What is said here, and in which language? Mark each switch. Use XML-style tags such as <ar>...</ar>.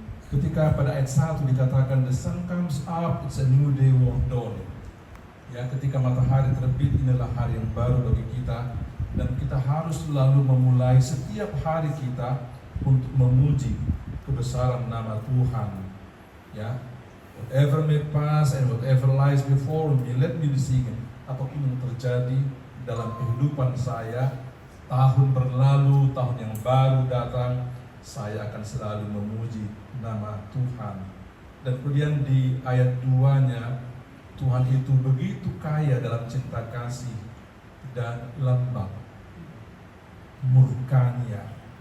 <id>Ketika pada ayat 1 dikatakan</id> <en>the sun comes up, it's a new day worth dawning.</en> <id>Ya, ketika matahari terbit, inilah hari yang baru bagi kita, dan kita harus selalu memulai setiap hari kita untuk memuji kebesaran nama Tuhan.</id> <en>Ya, whatever may pass and whatever lies before me, let me be singing.</en> <id>Apapun yang terjadi dalam kehidupan saya, tahun berlalu, tahun yang baru datang, saya akan selalu memuji nama Tuhan. Dan kemudian di ayat 2-nya, Tuhan itu begitu kaya dalam cinta kasih dan lembab, murkanya.</id>